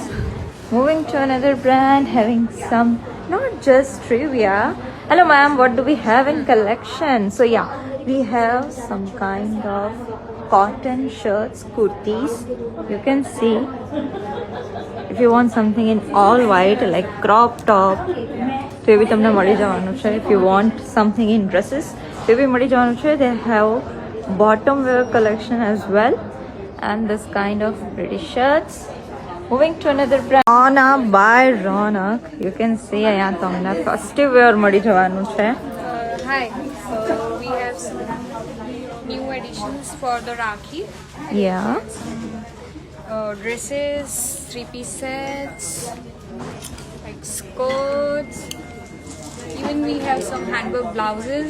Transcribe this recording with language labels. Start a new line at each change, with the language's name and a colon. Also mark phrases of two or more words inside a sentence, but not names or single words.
English: Moving to another brand having some not just trivia. Hello ma'am, what do we have in collection? So yeah, we have some kind of cotton shirts, kurtis. You can see. If you want something in all white like crop top,
Gujarati: તો એ બી તમને મળી જવાનું છે.
English: If you want something in dresses,
Gujarati: તો એ બી મળી જવાનું છે.
English: They have bottom wear collection as well. And this kind of pretty shirts. Moving to another brand. Rona by Ronak. You can see
Gujarati: અહીંયા તમને
English: festive wear
Gujarati: મળી જવાનું છે.
English: Hi, so we have some new additions for the Rakhi. Yeah. Dresses, 3-piece sets, like skirts. Even we have some handwork blouses